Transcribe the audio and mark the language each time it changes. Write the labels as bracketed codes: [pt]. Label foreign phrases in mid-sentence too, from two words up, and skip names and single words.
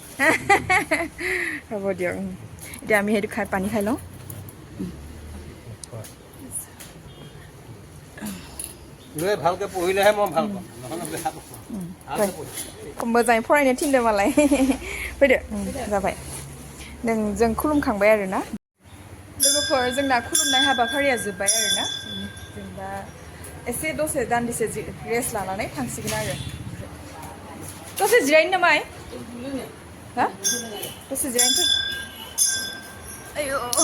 [as] হ'ব দিয়ক এতিয়া আমি সেইটো পানী খাই লওঁ ভালকৈ পঢ়িলেহে মই ভাল পাম [brx] मोजाङै फरायनो थिनदों मालाय फैदो जाबाय जों खुलुमखांबाय आरोना लोगोफोर जोंना खुलुमनाय हाबाफारिया जोब्बाय आरोना जों दा एसे दसे दान्दिसे रेस्ट लानानै थांसिगोन आरो दसे जिरायनो नामा हा दसे जिरायनोसै आयौ